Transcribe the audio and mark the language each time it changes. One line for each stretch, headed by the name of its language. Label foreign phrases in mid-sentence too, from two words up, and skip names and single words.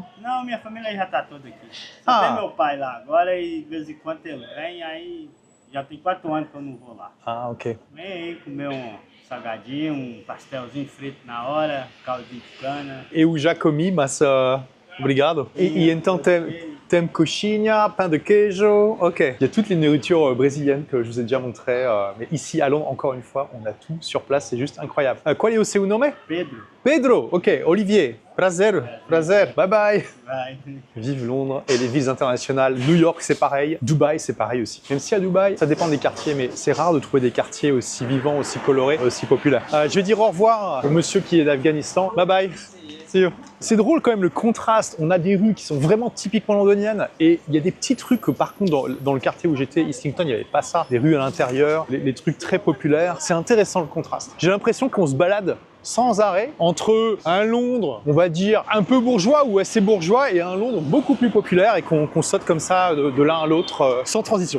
Portuguese: Não, minha família já tá toda aqui. Só tem meu pai lá agora e de vez em quando ele vem, aí já tem 4 anos que eu não vou lá. Ah, ok. Vem aí comer um salgadinho, um pastelzinho frito na hora, caldinho de cana. Eu já comi, mas obrigado. E então tem coxinha, pain de queijo, ok.
French: Il y a toutes les nourritures brésiliennes que je vous ai déjà montrées, mais ici à Londres, encore une fois, on a tout sur place, c'est juste incroyable.
Portuguese: Qual é o seu nome? Pedro. Pedro, ok. Olivier, prazer, prazer.
English: Bye bye. Bye.
French: Vive Londres et les villes internationales. New York, c'est pareil. Dubaï, c'est pareil aussi. Même si à Dubaï, ça dépend des quartiers, mais c'est rare de trouver des quartiers aussi vivants, aussi colorés, aussi populaires. Je vais dire au revoir au monsieur qui est d'Afghanistan.
English: Bye bye. See you.
French: C'est drôle quand même le contraste. On a des rues qui sont vraiment typiquement londoniennes et il y a des petites rues que par contre dans le quartier où j'étais, Islington, il n'y avait pas ça. Des rues à l'intérieur, les trucs très populaires. C'est intéressant le contraste. J'ai l'impression qu'on se balade sans arrêt entre un Londres, on va dire, un peu bourgeois ou assez bourgeois et un Londres beaucoup plus populaire et qu'on saute comme ça de l'un à l'autre sans transition.